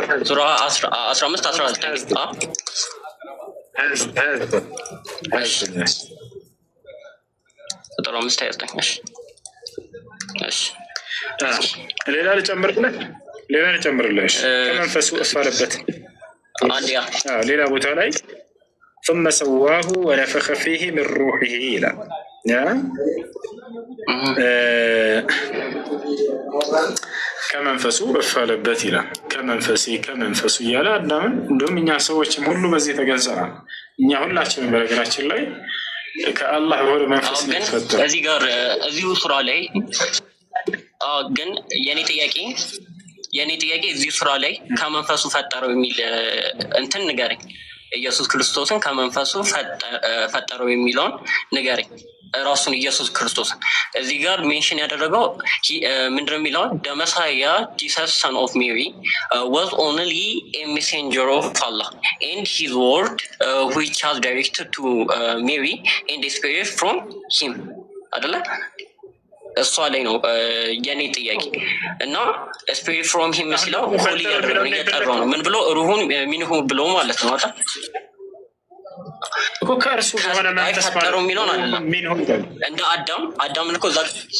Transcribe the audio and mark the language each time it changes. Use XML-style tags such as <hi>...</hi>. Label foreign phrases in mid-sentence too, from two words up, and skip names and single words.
<am>ሱራ 15-19 ቁጥር 5-29 ሌላ ልጨምርልህ ከመንፈሱ እፋለበት ሌላ ቦታ ላይ</am> <ar>ثم سواه ونفخ فيه من روحه</ar> <am>ይላል። ከመንፈሱ እፋለበት ይላል። ከመንፈሱ እያለ አዳምን እንደውም እኛ ሰዎችም ሁሉ በዚህ ተገንዘናል። እኛ ሁላችንም በነገራችን ላይ ከአላህ በሆነ መንፈስ ግን እዚህ ጋር እዚሁ ሱራ ላይ ግን የኔ ጥያቄ እዚህ ሱራ ላይ ከመንፈሱ ፈጠረው የሚል እንትን ንገረኝ። ኢየሱስ ክርስቶስን ከመንፈሱ ፈጠረው የሚለውን ንገረኝ። ራሱን ኢየሱስ ክርስቶስን እዚህ ጋር ሜንሽን ያደረገው ምንድነው የሚለው?</am> <en>the Messiah Jesus son of Mary was only a messenger of Allah and his word which was directed to Mary and the spirit from him አይደለ?</en> <am>እሷ ላይ ነው የኔ ጥያቄ። እና</am> <en>spirit from him</en> <am>ሲለው ሆሊ ያደረገው እየጠራው ነው። ምን ብሎ</am> <ar>روح منه</ar> <am>ብሎ ማለት ነው አይደል? እኮ ከእርሱ በሆነ መንፈስ ፈጠረው የሚለውን አይደለም። እንደ አዳምን እኮ እዛ</am>